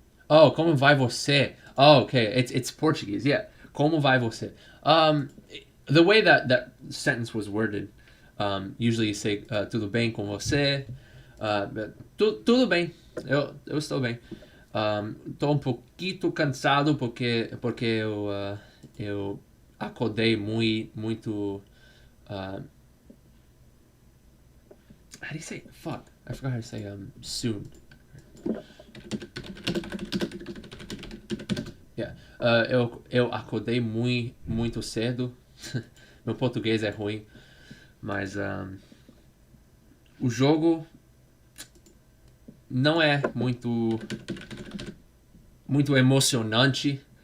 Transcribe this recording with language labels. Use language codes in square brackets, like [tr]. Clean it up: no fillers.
[en] Oh, [pt] como vai você? [en] Oh, okay. It's Portuguese, yeah. [pt] Como vai você? [en] The way that sentence was worded, usually you say, [pt] tudo bem com você? Tudo bem, eu estou bem. Estou pouquinho cansado porque eu acordei muito. [en] How do you say? Fuck, I forgot how to say soon. [pt] Yeah, eu acordei muito cedo. Meu português é ruim, mas o jogo não é muito emocionante.